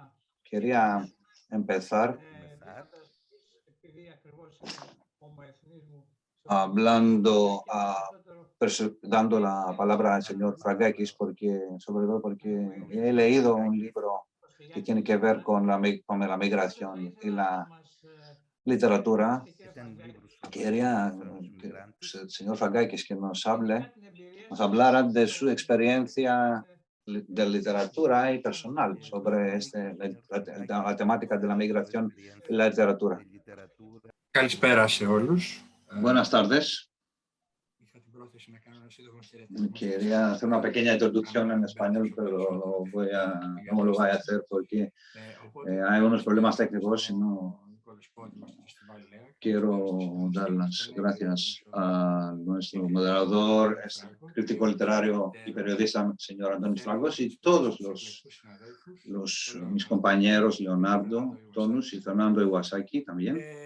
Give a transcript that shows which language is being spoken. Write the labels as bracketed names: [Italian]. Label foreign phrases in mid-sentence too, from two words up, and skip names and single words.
[Spanish] Quería empezar dando la palabra al señor Frangakis, sobre todo porque he leído un libro que tiene que ver con la migración y la literatura. Quería que el señor Frangakis que nos hablara de su experiencia de literatura y personal sobre la temática de la migración y la literatura. [Greek] Καλησπέρα σε όλους. [Spanish] Buenas tardes. Quería hacer una pequeña introducción en español, pero no lo voy a hacer porque hay unos problemas técnicos y no quiero dar las gracias a nuestro moderador, crítico literario y periodista, señor Andonis Frangos, y todos mis compañeros, Leonardo Tonus y Fernando Iwasaki también.